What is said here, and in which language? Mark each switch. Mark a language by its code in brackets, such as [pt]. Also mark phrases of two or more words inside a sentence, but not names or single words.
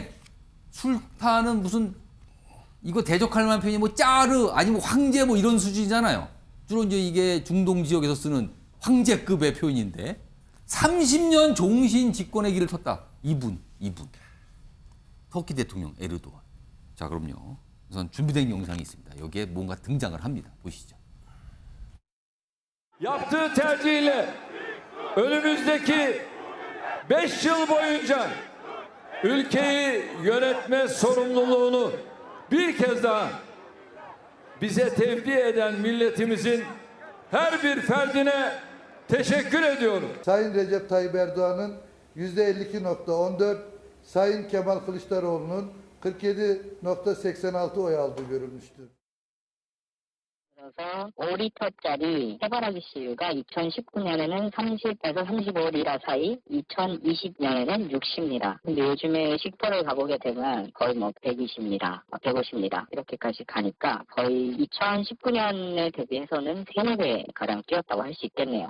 [ko] 술탄은 무슨 이거 대적할 만한 표현이 뭐 짜르 아니면 황제 뭐 이런 수준이잖아요. 주로 이제 이게 중동 지역에서 쓰는 황제급의 표현인데 30년 종신 집권의 길을 텄다. 이분. 터키 대통령 에르도안. 자, 그럼요. 우선 준비된 영상이 있습니다. 여기에 뭔가 등장을 합니다. 보시죠. [tr] Yaptığı tercihle önümüzdeki 5 yıl boyunca ülkeyi yönetme sorumluluğunu bir kez daha bize tevdi eden milletimizin her bir ferdine teşekkür ediyorum. Sayın Recep Tayyip Erdoğan'ın %52.14, Sayın Kemal Kılıçdaroğlu'nun 47.86 oy aldığı görülmüştür. [ko] 이어서 5리터짜리 해바라기 씨유가 2019년에는 30에서 35리라 사이, 2020년에는 60리라. 근데 요즘에 식도를 가보게 되면 거의 뭐 120리라, 150리라 이렇게까지 가니까 거의 2019년에 대비해서는 3-4배 가량 뛰었다고 할 수 있겠네요.